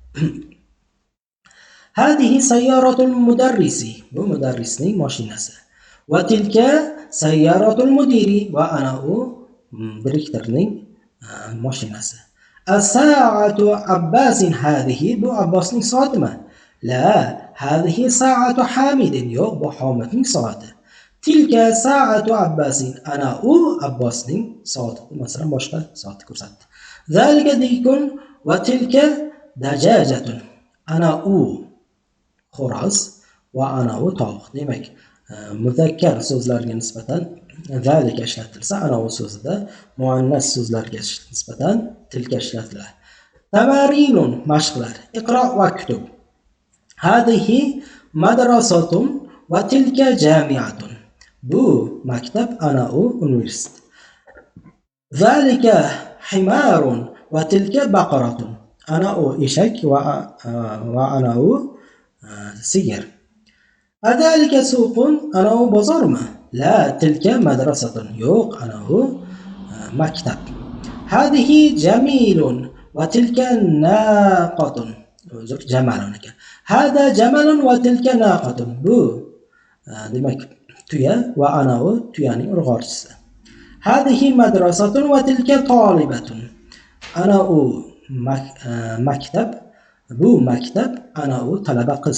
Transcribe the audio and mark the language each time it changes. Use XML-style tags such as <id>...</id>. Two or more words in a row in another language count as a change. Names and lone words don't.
<ar>هذه سيارة المدرس</ar> <uz>bu mudarrisning mashinasi.</uz> <ar>وتلك سيارة المدير</ar> <uz>va anavi direktorning mashinasi.</uz> <ar>الساعة عباس هذه</ar> <uz>bu Abbosning soatimi?</uz> <ar>لا هذه ساعة حامد</ar> <uz>yo'q bu Hamidning soati.</uz> <ar>تلك ساعة عباس</ar> <uz>ana Abbosning soati. Masalan boshqa soatni ko'rsatdi.</uz> <ar>ذلك ديك وتلك دجاجة</ar> <uz>ana xo'roz va ana tovuq. Demak muzakkar so'zlarga nisbatan zalika ishlatilsa ana so'zida muannas so'zlarga nisbatan tilka ishlatiladi. Tamarinun mashqlar.</uz> <ar>اقرأ و كتب. هذه مدرسة وتلك جامعة.</ar> <uz>bu maktab ana universitet.</uz> <ar>ذلك حمار وتلك بقرة.</ar> <uz>ana eshak va ana sigir.</uz> <ar>أذلك سوق</ar> <uz>ana bozormi?</uz> <ar>لا تلك مدرسة</ar> <uz>yo'q ana maktab.</uz> <ar>هذه جميل وتلك ناقة.</ar> <uz>jamalun ekan.</uz> <ar>هذا جمل وتلك ناقة.</ar> <uz>bu demak tuya va anavi tuyaning urg'ochisi.</uz> <ar>هذه مدرسة وتلك طالبة.</ar> <uz>ana maktab bu maktab ana talaba qiz.</uz>